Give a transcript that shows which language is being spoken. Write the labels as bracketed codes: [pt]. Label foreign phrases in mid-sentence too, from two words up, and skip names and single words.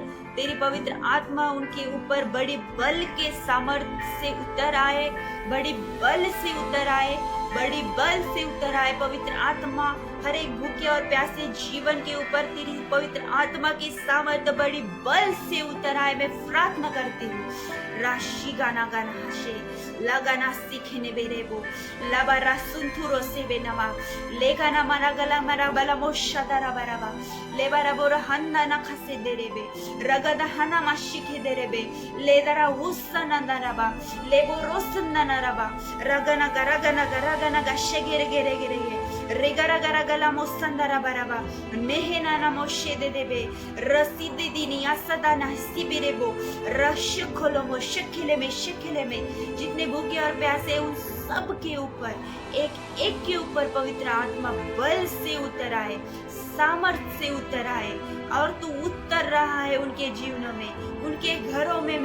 [hi] तेरी पवित्र आत्मा उनके ऊपर बड़ी बल के सामर्थ्य से उतर आए, बड़ी बल से उतर आए, बड़ी बल से उतर आए। पवित्र आत्मा हर एक भूखे और प्यासे जीवन के ऊपर तेरी पवित्र आत्मा की सामर्थ्य बड़ी बल से उतर आए। मैं प्रार्थना करती हूँ। राशि गाना गाना हशे लगाना सीखने बेरेबो लाबारा सुंथुरो से बेनमा लेगाना मरा गला मरा बला मोशादारा बराबा लेबारा बोरा हन्ना ना खसे देरेबे रगदा हना माशिखे देरेबे लेदारा उस्सा नंदराबा लेबो रोसन्ना नराबा रगना गरगना गरगना गशे गेरे गेरे गेरे रेगरा गरा गला मोसंदरा बराबा मेहना ना मोशे दे देबे रसीदे दिनिया सदा ना सिबिरेबो रश खोलो मो शकिले में जितने भूखे और प्यासे उन सब के ऊपर एक एक के ऊपर पवित्र आत्मा बल से उतर आए, सामर्थ्य से उतर आए और तू उतर रहा है उनके जीवनों में, उनके घरों में।